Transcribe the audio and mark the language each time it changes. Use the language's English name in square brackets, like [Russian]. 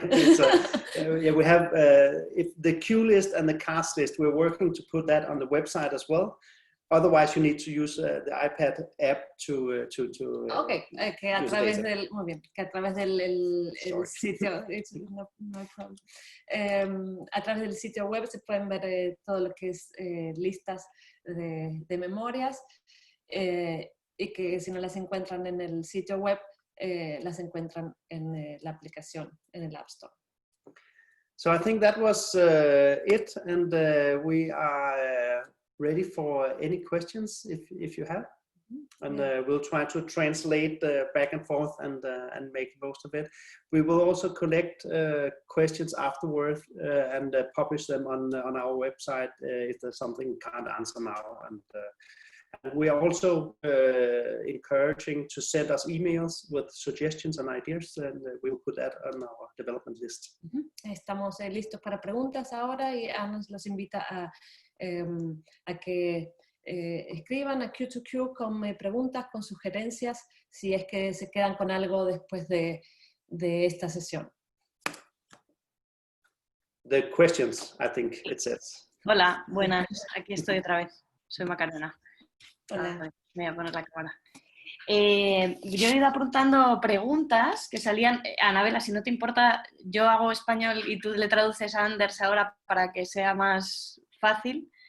[English] It's, yeah, we have if the queue list and the cast list. We're working to put that on the website as well. Otherwise, you need to use the iPad app to [Spanish] Okay, que a través del, muy bien, que a través del el sitio, [English] no problem. [Spanish] A través del sitio web se pueden ver todo lo que es listas de memorias y que si no las encuentran en el sitio web, las encuentran en la aplicación, en el App Store. [English] So I think that was it, and we are ready for any questions if you have, and we'll try to translate back and forth and make most of it. We will also collect questions afterwards and publish them on our website if there's something we can't answer now. And we are also encouraging to send us emails with suggestions and ideas, and we will put that on our development list. [Spanish] Estamos listos para preguntas ahora y Ana los invita a que escriban a Q2Q con preguntas, con sugerencias, si es que se quedan con algo después de esta sesión. [English] The questions, I think it says. [Spanish] Hola, buenas, aquí estoy otra vez. Soy Macarena. Hola. Me voy a poner la cámara. Yo he ido apuntando preguntas que salían. Anabela, si no te importa, yo hago español y tú le traduces a Anders ahora para que sea más fácil.